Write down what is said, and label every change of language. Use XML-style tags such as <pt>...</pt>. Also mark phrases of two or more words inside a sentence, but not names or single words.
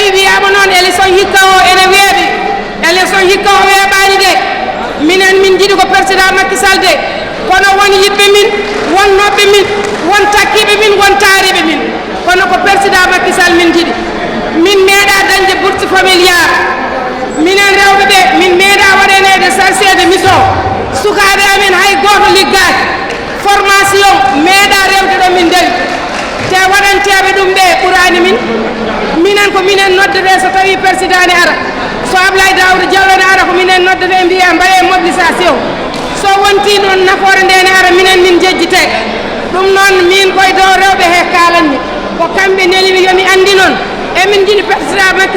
<ff>wiyama noon élection hikka o ene weeɓi élection hikka o weeɓani de minen min jiiɗi ko président Macky Sall de kono won yiɓɓe min won noɓɓe min won takkiɓe min won taariɓe min kono ko président Macky Sall min jiiɗi min meeɗa dañde</ff> <fr>bourse familial</fr> <ff>minen rewɓe ɓe min meeɗa waɗanede chargé</ff> <fr>de mission</fr> <ff>sukaɓe amen hay goto liggaki formation meeɗa rewde ɗo min dawi te waɗanteɓe ɗum ɓe ɓurani min minen ko minen noddete so tawi président ne ara so Abdoulaye Daouda Diallo ne ara ko minen noddete mbiye mbaye mobilisation so wonti noon nafoore nde ne ara minen min jejjite ɗum noon min koye dow rewɓe he kalanmi ko kamɓe nelimi yomi andi noon emin jiiɗi président Macky</ff>